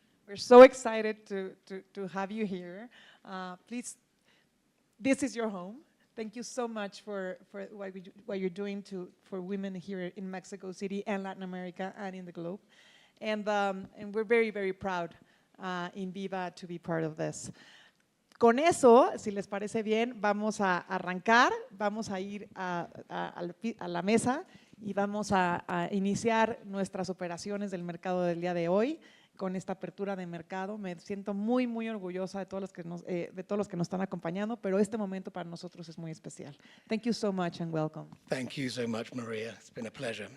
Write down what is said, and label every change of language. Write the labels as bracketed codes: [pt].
[en] We're so excited to have you here. Please, this is your home. Thank you so much for what you're doing for women here in Mexico City and Latin America and in the globe. And we're very, very proud in BIVA to be part of this. [es] Con eso, si les parece bien, vamos a arrancar, vamos a ir a la mesa y vamos a iniciar nuestras operaciones del mercado del día de hoy con esta apertura de mercado. Me siento muy, muy orgullosa de todos los que nos están acompañando, pero este momento para nosotros es muy especial. [en] Thank you so much and welcome. Thank you so much, Maria. It's been a pleasure.